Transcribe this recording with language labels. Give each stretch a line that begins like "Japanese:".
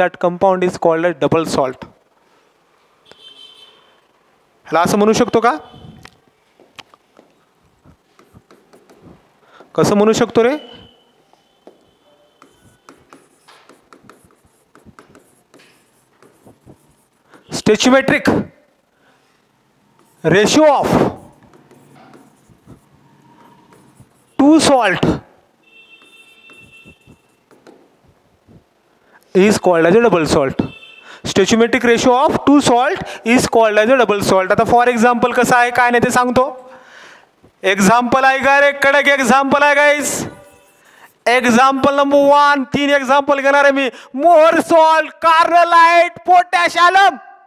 English: That compound is called as double salt.
Marathi: ह्याला असं म्हणू शकतो का, कसं म्हणू शकतो रे,
English: Stoichiometric ratio of 2 salt is called as a double salt. Stoichiometric ratio of 2 salt is called as a double salt.
Marathi: आता फॉर एक्झाम्पल कसं आहे काय नाही ते सांगतो. एक्झाम्पल आहे का रे, कडक एक्झाम्पल आहे गाईस. एक्झाम्पल नंबर 1, 3 एक्झाम्पल घेणार आहे मी. मोहर सॉल्ट, कार्नलाइट, पोटॅशियम.